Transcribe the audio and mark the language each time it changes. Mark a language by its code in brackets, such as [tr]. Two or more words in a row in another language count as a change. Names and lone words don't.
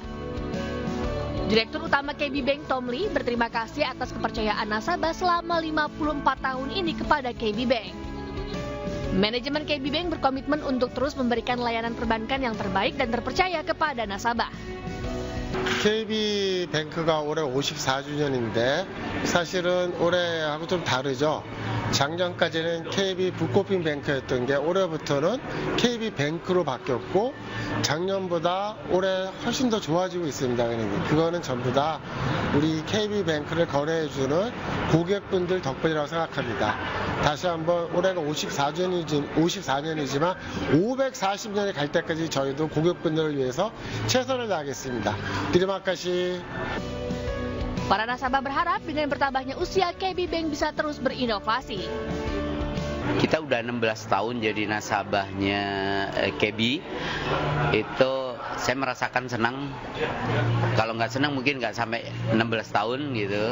[id] Direktur Utama KB Bank Tom Lee berterima kasih atas kepercayaan nasabah selama 54 tahun ini kepada KB Bank. Manajemen KB Bank berkomitmen untuk terus memberikan layanan perbankan yang terbaik dan terpercaya kepada nasabah. [ko] KB뱅크가 올해 54주년인데 사실은 올해하고 좀 다르죠. 작년까지는 KB 북코핑 뱅크였던 게 올해부터는 KB뱅크로 바뀌었고 작년보다 올해 훨씬 더 좋아지고 있습니다. 그거는 전부 다 우리 KB뱅크를 거래해주는 고객분들 덕분이라고 생각합니다. 다시 한번 올해가 54년이지만 540년이 갈 때까지 저희도 고객분들을 위해서 최선을 다하겠습니다. [id] Terima kasih. Para nasabah berharap dengan bertambahnya usia KB Bank bisa terus berinovasi. Kita udah 16 tahun jadi nasabahnya KB. Itu saya merasakan senang. Kalau nggak senang mungkin nggak sampai 16 tahun gitu.